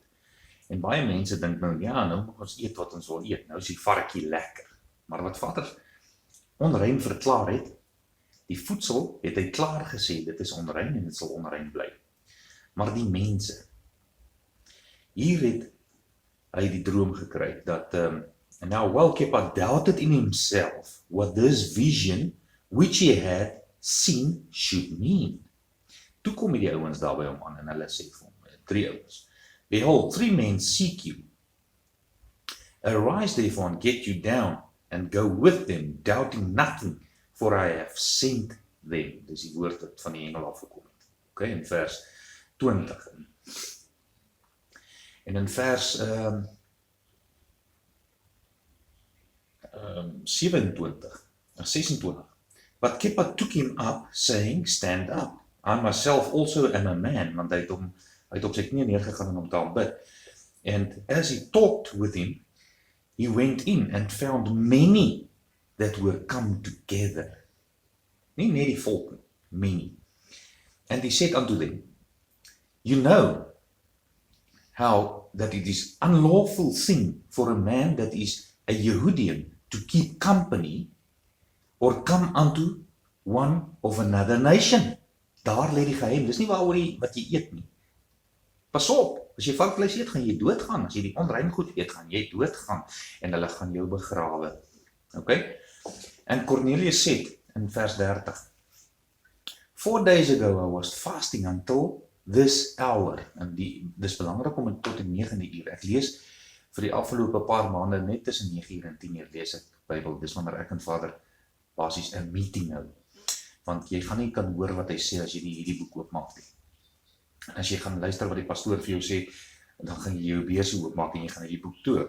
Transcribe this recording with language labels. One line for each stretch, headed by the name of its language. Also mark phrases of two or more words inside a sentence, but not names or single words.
Afrikaans: En baie mense dink nou, ja, nou moet ons eet wat ons wil eet. Nou is die varkie lekker. Maar wat Vader onrein verklaar het, die voedsel het hy klaar gesê, dit is onrein en dit sal onrein bly. Maar die mense, hier het hy die droom gekry, dat,
English: and now well Kepa doubted in himself what this vision which he had seen should mean.
Afrikaans: Toe kom die ouens daar by hom aan en hulle sê vir hom, 3 ouens,
English: behold, 3 men seek you. Arise therefore and get you down and go with them, doubting nothing, for I have sent them.
Afrikaans: Dis die woord wat van die engel afgekom het. Okay, in vers 20. En in vers 26.
English: But Kepa took him up, saying, stand up. I myself also am a man,
Afrikaans: want hy het op sy knie neergegaan en om te aanbid.
English: And as he talked with him, he went in and found many that were come together.
Afrikaans: Nie net die volk,
English: many. And he said unto them, you know how that it is unlawful thing for a man that is a Jehudian to keep company or come unto one of another nation.
Afrikaans: Daar lê die geheim, dis nie waaroor wat jy eet nie. Pas op, as jy varkvleis eet, gaan jy doodgaan. As jy die onrein goed eet, gaan jy doodgaan. En hulle gaan jou begrawe.
English: Okay?
Afrikaans: En Cornelius sê in vers 30,
English: 4 days ago I was fasting until this hour.
Afrikaans: En dis belangrik om tot die 9de uur. Ek lees vir die afgelope paar maande net tussen 9 uur en 10 uur lees ek Bybel. Dis wanneer ek en Vader basies 'n meeting hou. Want jy gaan nie kan hoor wat hy sê as jy hierdie boek oopmaak nie. En as jy gaan luister wat die pastoor vir jou sê, dan gaan jy jou beursie oopmaak en jy gaan hierdie boek toe.